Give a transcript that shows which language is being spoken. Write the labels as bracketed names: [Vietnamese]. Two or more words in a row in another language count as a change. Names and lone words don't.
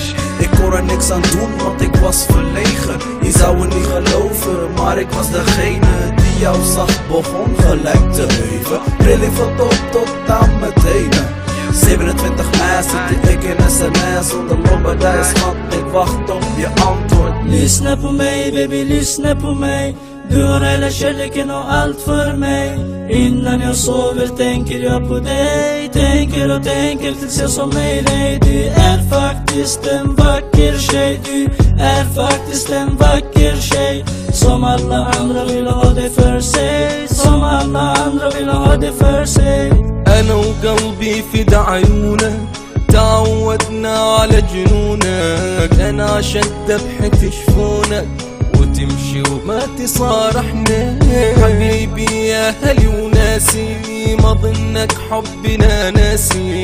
[Dutch] Ik kon er niks aan doen, want ik was verlegen. Je zou het niet geloven, maar ik was degene die jou zag, begon gelijk te beven. Trilling van top tot aan mijn tenen. 27 mei zit ik in sms zonder lombardij, schat, ik wacht op je antwoord. [Swedish] Lyssna på mig baby, lyssna på mig. Du har hela kärleken och allt för mig. Innan jag sover tänker jag på dig. Tänker och tänker tills jag somnar i dig. Du är faktiskt en vacker tjej. Du är faktiskt en vacker tjej. Som alla andra vill ha det för sig. Som alla andra vill ha det för sig. [Arabic] أنا وقلبي في عيونك تعودنا على جنونك. أنا عشان ذبحك في شفونك وتمشي وما تصارحنا. حبيبي يا هلي وناسي ما ظنك حبنا ناسي.